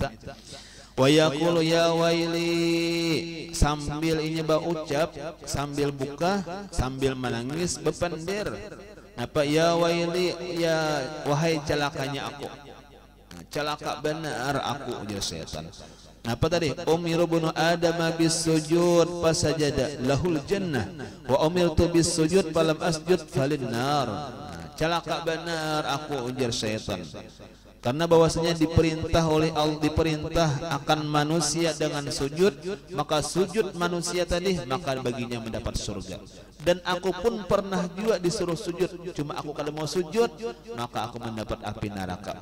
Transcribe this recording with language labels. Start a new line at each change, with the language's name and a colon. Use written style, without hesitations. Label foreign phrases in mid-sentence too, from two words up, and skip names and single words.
Arabic: ويقول يا ويلي,
Banjar: sambil ini ucap, sambil buka, sambil menangis bependir. Apa
Arabic: يا ويلي,
Banjar: ya wahai celakanya aku. Nah, celaka benar aku, ujar setan. Apa tadi?
Arabic: أمر ابن آدم بالسجود فسجد له الجنة وأمرت بالسجود فلم أسجد فلي النار.
Banjar: Nah, celaka benar aku, ujar syaitan. Karena bahwasanya diperintah oleh Allah, diperintah akan manusia dengan sujud, maka sujud manusia tadi maka baginya mendapat surga.
Indonesian: Dan aku pun pernah juga disuruh sujud, cuma aku kalau mau sujud maka aku mendapat api neraka.